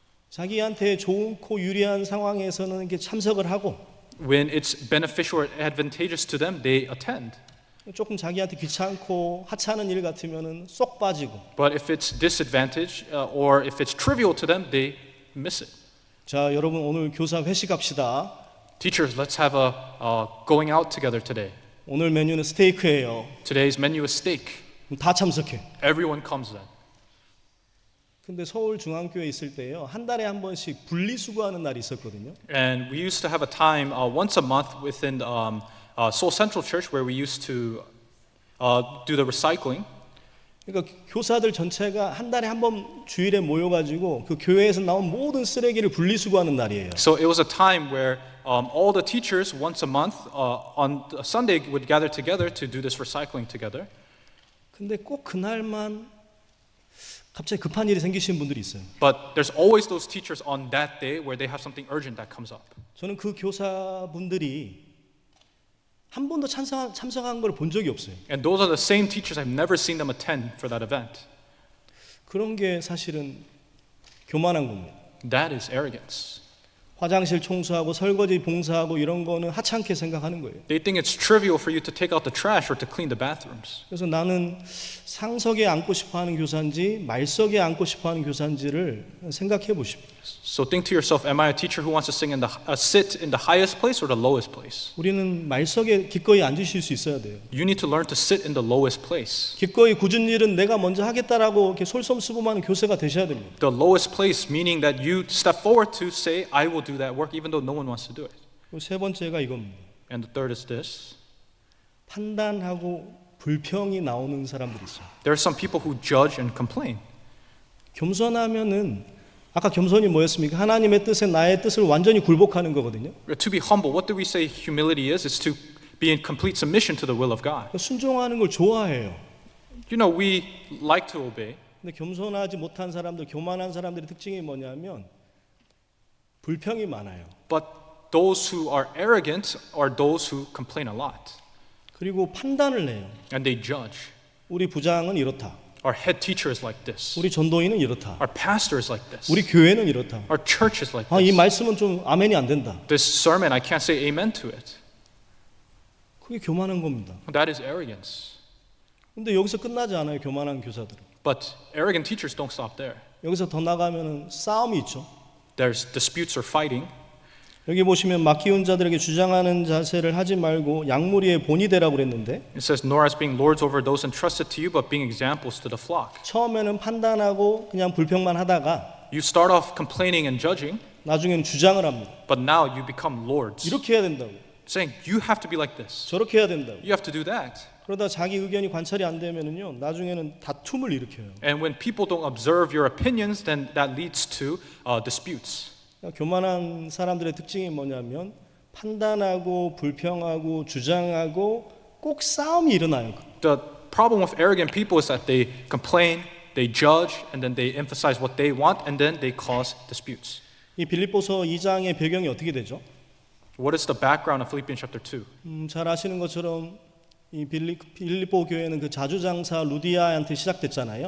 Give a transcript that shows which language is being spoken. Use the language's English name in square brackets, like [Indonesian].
[Korean] 자기한테 좋고 유리한 상황에서는 이렇게 참석을 하고 [English] When it's beneficial or advantageous to them, they attend. [Korean] 조금 자기한테 귀찮고 하찮은 일 같으면은 쏙 빠지고. [English] But if it's disadvantage or if it's trivial to them, they miss it. [Korean] 자, 여러분 오늘 교사 회식합시다. [English] Teachers, let's have a going out together today. [Korean] 오늘 메뉴는 스테이크예요. [English] Today's menu is steak. [Korean] 그럼 다 참석해. [English] Everyone comes then. [Korean] 근데 서울 중앙교회 있을 때요. 한 달에 한 번씩 분리수거하는 날이 있었거든요. [English] And we used to have a time once a month within Seoul Central Church where we used to do the recycling. [Korean] 그러니까 교사들 전체가 한 달에 한 번 주일에 모여가지고 그 교회에서 나온 모든 쓰레기를 분리수거하는 날이에요. [English] So it was a time where all the teachers once a month on a Sunday would gather together to do this recycling together. [Korean] 근데 꼭 그날만 갑자기 급한 일이 생기시는 분들이 있어요. [English] But there's always those teachers on that day where they have something urgent that comes up. [Korean] 저는 그 교사분들이 한 번도 참석한 걸 본 적이 없어요. [English] And those are the same teachers. I've never seen them attend for that event. [Korean] 그런 게 사실은 교만한 겁니다. [English] That is arrogance. [Korean] 화장실 청소하고 설거지 봉사하고 이런 거는 하찮게 생각하는 거예요. [English] They think it's trivial for you to take out the trash or to clean the bathrooms. [Korean] 그래서 나는 상석에 앉고 싶어하는 교사인지 말석에 앉고 싶어하는 교사인지를 생각해 보십시오. [English] So think to yourself, am I a teacher who wants to sit in the highest place or the lowest place? [Korean] 우리는 말석에 기꺼이 앉으실 수 있어야 돼요. [English] You need to learn to sit in the lowest place. [Korean] 기꺼이 굳은 일은 내가 먼저 하겠다라고 이렇게 솔선수범하는 교사가 되셔야 됩니다. [English] The lowest place meaning that you step forward to say, I will do that work even though no one wants to do it. [Korean] 그리고 세 번째가 이겁니다. [English] And the third is this. [Korean] 판단하고 불평이 나오는 사람들이 있어요. [English] There are some people who judge and complain. [Korean] 겸손하면은 아까 겸손이 뭐였습니까? 하나님의 뜻에 나의 뜻을 완전히 굴복하는 거거든요. [English] To be humble, what do we say humility is? It's to be in complete submission to the will of God. [Korean] 순종하는 걸 좋아해요. [English] You know, we like to obey. [Korean] 근데 겸손하지 못한 사람들, 교만한 사람들의 특징이 뭐냐면 불평이 많아요. [English] But those who are arrogant are those who complain a lot. [Korean] 그리고 판단을 내요. [English] And they judge. [Korean] 우리 부장은 이렇다. [English] Our head teacher is like this. [Korean] 우리 전도인은 이렇다. [English] Our pastor is like this. [Korean] 우리 교회는 이렇다. [English] Our church is like 아, 이 this. [Korean] 말씀은 좀 아멘이 안 된다. [English] This sermon, I can't say amen to it. [Korean] 그게 교만한 겁니다. [English] That is arrogance. [Korean] 근데 여기서 끝나지 않아요. 교만한 교사들은. [English] But arrogant teachers don't stop there. [Korean] 여기서 더 나가면은 싸움이 있죠. [English] There's disputes or fighting. [Korean] 여기 보시면 맡기운 자들에게 주장하는 자세를 하지 말고 양무리의 본이 되라고 그랬는데 [English] It says, nor as being lords over those entrusted to you, but being examples to the flock. [Korean] 처음에는 판단하고 그냥 불평만 하다가 [English] You start off complaining and judging, [Korean] 나중에는 주장을 합니다. [English] but now you become lords. [Korean] 이렇게 해야 된다고. [English] Saying, you have to be like this. [Korean] 저렇게 해야 된다고. [English] You have to do that. [Korean] 그러다 자기 의견이 관찰이 안 되면은요. 나중에는 다툼을 일으켜요. [English] And when people don't observe your opinions, then that leads to disputes. [Korean] 교만한 사람들의 특징이 뭐냐면 판단하고 불평하고 주장하고 꼭 싸움이 일어나요. [English] The problem with arrogant people is that they complain, they judge, and then they emphasize what they want, and then they cause disputes. [Korean] 이 빌립보서 2장의 배경이 어떻게 되죠? [English] What is the background of Philippians chapter 2? [Korean] 잘 아시는 것처럼 이 빌립보 교회는 그 자주장사 루디아한테 시작됐잖아요.